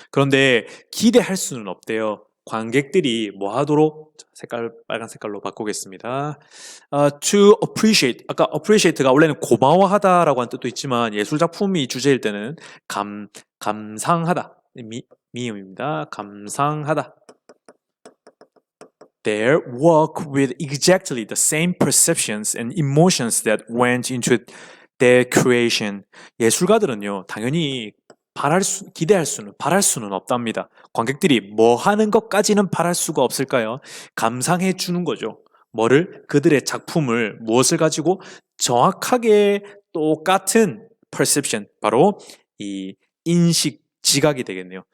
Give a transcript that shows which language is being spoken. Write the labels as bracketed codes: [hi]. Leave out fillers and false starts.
[ko] 그런데 기대할 수는 없대요. 관객들이 뭐 하도록 빨간 색깔로 바꾸겠습니다. [en] To appreciate. [ko] 아까 appreciate가 원래는 고마워하다라고 하는 뜻도 있지만 예술 작품이 주제일 때는 감상하다. 미음입니다. 감상하다. [en] Their work with exactly the same perceptions and emotions that went into their creation. [ko] 예술가들은요, 당연히 바랄 수는 없답니다. 관객들이 뭐 하는 것까지는 바랄 수가 없을까요? 감상해 주는 거죠. 뭐를? 그들의 작품을 무엇을 가지고 정확하게 똑같은 perception, 바로 이 인식, 지각이 되겠네요.